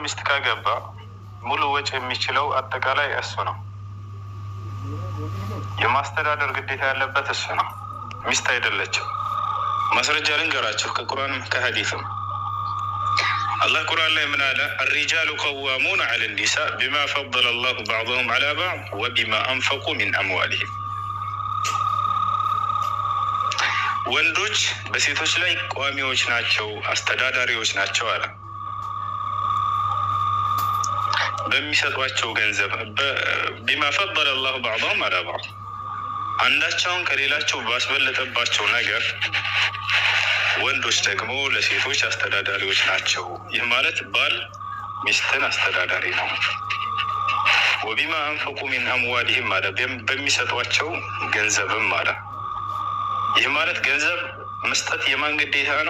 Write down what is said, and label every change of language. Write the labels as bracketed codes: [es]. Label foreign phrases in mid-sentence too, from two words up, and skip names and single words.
[am] ሚስት ካገባ ሙሉ ወጪ የሚችለው አጠቃላይ እሱ ነው። የማስተዳደር ግዴታ ያለበት እሱ ነው፣ ሚስት አይደለችም። ማስረጃ ልንገራችሁ ከቁርአንም ከሐዲስም። አላህ ቁርአን ላይ ምን አለ? [ar] الرجال قوامون على النساء بما فضل الله بعضهم على بعض وبما أنفقوا من أموالهم። [am] ወንዶች በሴቶች ላይ ቋሚዎች ናቸው፣ አስተዳዳሪዎች ናቸው አለ። በሚሰጧቸው ገንዘብ [ar] بما فضل الله بعضهم على بعض፣ [am] አንዳቸውን ከሌላቸው ባስበለጠባቸው ነገር ወንዶች ደግሞ ለሴቶች አስተዳዳሪዎች ናቸው። ይህ ማለት ባል ሚስትን አስተዳዳሪ ነው። [ar] وبما أنفقوا من أموالهم [am] አለ፣ በሚሰጧቸው ገንዘብም አለ። ይህ ማለት ገንዘብ መስጠት የማን ግዴታ ነው?